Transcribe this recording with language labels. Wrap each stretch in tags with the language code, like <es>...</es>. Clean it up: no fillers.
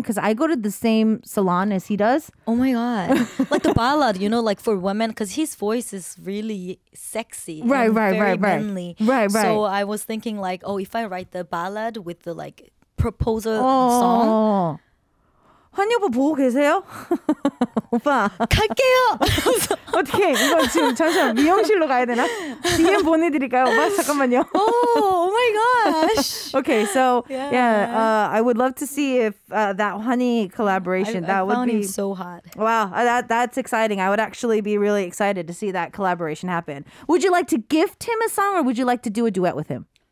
<en>Because I go to the same salon as he does. Oh my god, like the ballad, you know, like for women, because his voice is really sexy, right, manly. Right. So I was thinking like, oh, if I write the ballad with the like proposal song.</en> <ko>환희 오빠 보고 계세요? 오빠 갈게요. 어떻게 이거 지금 잠시만 미용실로 가야 되나? DM 보내드릴까요, 오빠? 잠깐만요.</ko> <en>Oh my gosh. Okay, so I would love to see if that 환희 collaboration I would found be him so hot. Wow, that's exciting. I would actually be really excited to see that collaboration happen. Would you like to gift him a song, or would you like to do a duet with him?</en>